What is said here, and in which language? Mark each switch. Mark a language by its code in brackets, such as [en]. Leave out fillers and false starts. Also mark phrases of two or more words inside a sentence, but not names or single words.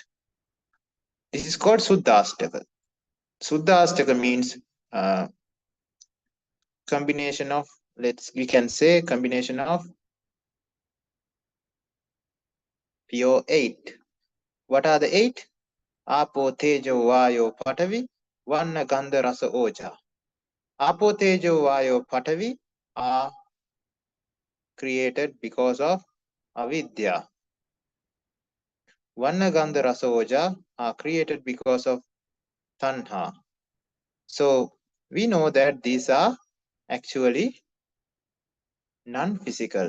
[en] This is called Suddhastaka. Suddhastaka means combination of, we can say combination of pure 8. What are the 8? Apo, [pi] Tejo, Vayo, Patavi, Vanna, Gandha, Rasa, Oja. Apo, Tejo, Vayo, Patavi [en] are created because of avidya. [pi] Vanna, Gandha, Rasa, Oja [en] are created because of tanha. So we know that these are actually non-physical.